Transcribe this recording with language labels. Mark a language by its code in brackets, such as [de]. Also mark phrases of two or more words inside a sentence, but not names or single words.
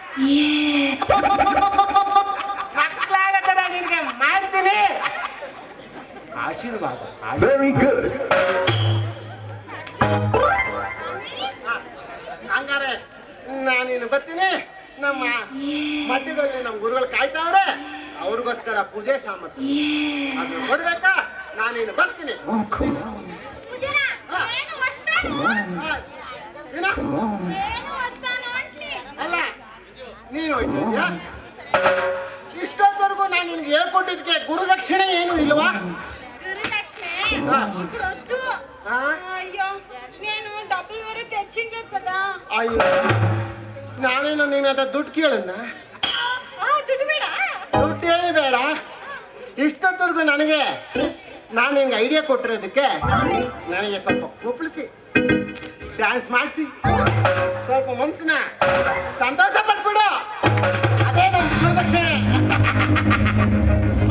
[kn] ನಿನಗೆ ಮಾಡ್ತೀನಿ ಆಶೀರ್ವಾದ ಹಂಗಾರೆ ನಾನಿನ್ನು ಬರ್ತೀನಿ ನಮ್ಮ ಮಧ್ಯದಲ್ಲಿ ನಮ್ಮ ಗುರುಗಳು ಕಾಯ್ತಾವ್ರೆ ಅವ್ರಿಗೋಸ್ಕರ ಪೂಜೆ ಸಾಮರ್ಥ್ಯ ಅದನ್ನ ಕೊಡ್ಬೇಕಾ ನಾನಿನ್ನು ಬರ್ತೀನಿ ಅಲ್ಲ ನೀನು ಹೋಯ್ತಿದ್ಯಾ ಇಷ್ಟೊತ್ತವರೆಗೂ ನಾನು ನಿನ್ಗೆ ಹೇಳ್ಕೊಟ್ಟಿದ್ಕೆ ಗುರುದಕ್ಷಿಣೆ ಏನು ಇಲ್ವಾ ఆ. [te] వద్దు. ఆ? అయ్యో నేను డబ్బులు వేరే తెచ్చిండే కదా. [kn] ಅಯ್ಯೋ ನಾನೇನು ನೀನು ಅದ ದುಡ್ಡು ಕೇಳನ್ನ ದುಡ್ಡು ಬೇಡ. ದುಡ್ಡು ಹೇಳಿ ಬೇಡ ಇಷ್ಟೊತ್ತವರೆಗೂ ನನಗೆ ನಾನು ನಿನ್ಗೆ ಐಡಿಯಾ ಕೊಟ್ಟಿರೋದಕ್ಕೆ ನನಗೆ ಸ್ವಲ್ಪ ಒಪ್ಪಿಸಿ ಡ್ಯಾನ್ಸ್ ಮಾಡಿಸಿ ಸ್ವಲ್ಪ ಮನಸ್ಸನ್ನ ಸಂತೋಷ ಪಡಿಸ್ಬಿಡು ಅದೇ ನನ್ನ ಗುರುದಕ್ಷಿಣೆ